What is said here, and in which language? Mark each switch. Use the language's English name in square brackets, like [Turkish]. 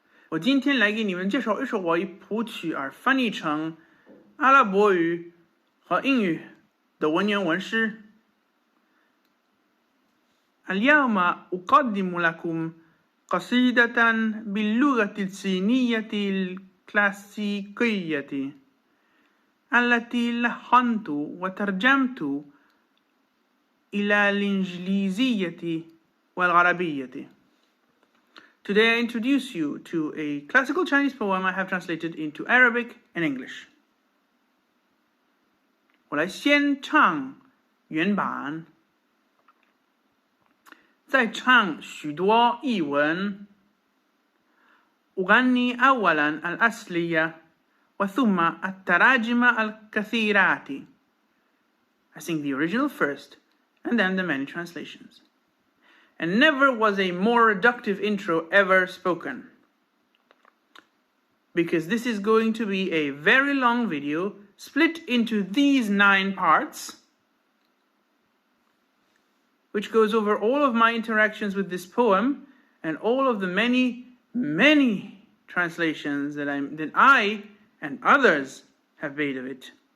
[Chinese] 我今天来给你们介绍一首我以谱曲而翻译成阿拉伯语和英语的文言文诗。 [Arabic] اليوم أقدم لكم قصيدة باللغة الصينية الكلاسيكية التي لحنت وترجمت إلى الإنجليزية والعربية. [English] Today I introduce you to a classical Chinese poem I have translated into Arabic and English. [Chinese] 我来先唱原版，再唱许多译文。 [Arabic] أغني أولا الأصلية وثم التراجم الكثيرات. [English] I sing the original first and then the many translations. And never was a more reductive intro ever spoken. Because this is going to be a very long video split into these 9 parts, which goes over all of my interactions with this poem and all of the many, many translations that I and others have made of it.